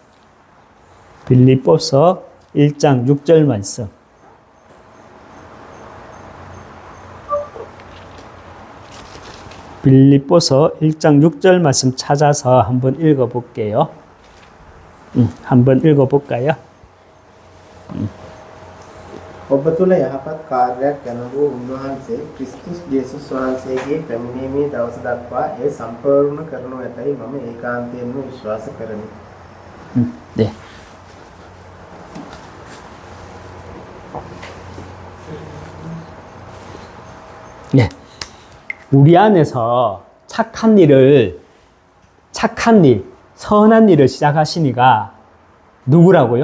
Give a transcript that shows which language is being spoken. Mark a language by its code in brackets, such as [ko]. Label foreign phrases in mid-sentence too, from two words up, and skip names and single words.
[ko] 빌립보서 1장 6절 말씀. 빌립보서 1장 6절 말씀 찾아서 한번 읽어볼게요. 한번 읽어볼까요? [si] ඔබ තුළ යහපත් කාර්යයක් කරනු උන්වහන්සේ ක්‍රිස්තුස් ජේසුස් වහන්සේගේ පැමිණීමේ දවස දක්වා ඒ සම්පූර්ණ කරනු ඇතැයි මම ඒකාන්තයෙන්ම විශ්වාස කරමි. [ko] 네. 네. 우리 안에서 착한 일, 선한 일을 시작하시니가 누구라고요?